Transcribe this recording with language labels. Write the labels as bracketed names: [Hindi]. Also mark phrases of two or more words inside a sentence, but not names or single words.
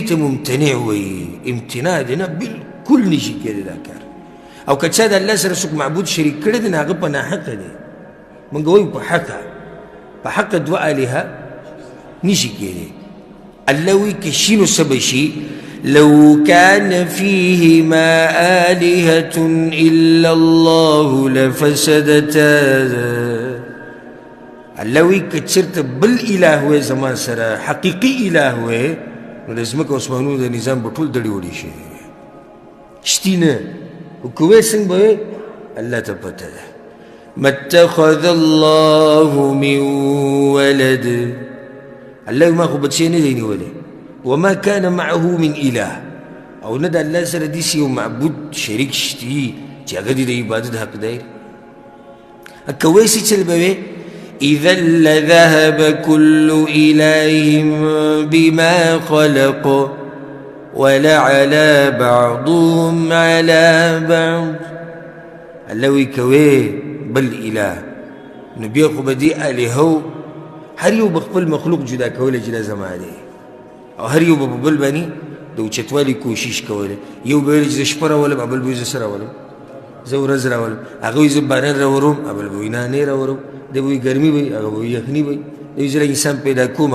[Pashto] ته ممتنع وایي امتناع دی نه بالکل نشي کېدی دا کار او که چا د الله سره څوک معبود شریک کړی دی نو هغه په ناحقه دی موږ وایو په حقه 2 الهه نشي کېدی الله وایي که شي نو څه به شي [Arabic] لو كان فيهما آلهة إلا الله لفسدتا [Pashto] الله وایي که چېرته بل اله وی زما سره حقیقي اله وی نو د ځمکو اسمانونو د نظام به ټول دړې وړې شوي وي شتي نه خو که وی څنګه به وی الله ته پته ده [Arabic] ما اتخذ الله من ولد [Pashto] الله ما خو بچی نه دی نیولی [Arabic] وما كان معه من اله [Pashto] او نه د الله سره داسې یو معبود شریک شتي چې هغه د عبادت حقدار که وایسي چل به وی [Arabic] اذا لذهب كل اله بما خلق ولعلى بعضهم على بعض [Pashto] الله وی که وی بل اله نو بیا خو به دې الهو هر یو به خپل مخلوق جدا کولی چې دا زما دی او هر یو به په بل باندې د اوچتوالي کوشش کولی یو به ویل چې زه شپه راولم بل به وایي زه څه راولم زه ورځ راولم هغه وایي زه باران راوروم بل به وایي نه نه راوروم دی به وایي ګرمي به وي هغه به وایي یخني به وي دی وایي زه انسان پیدا کوم هغه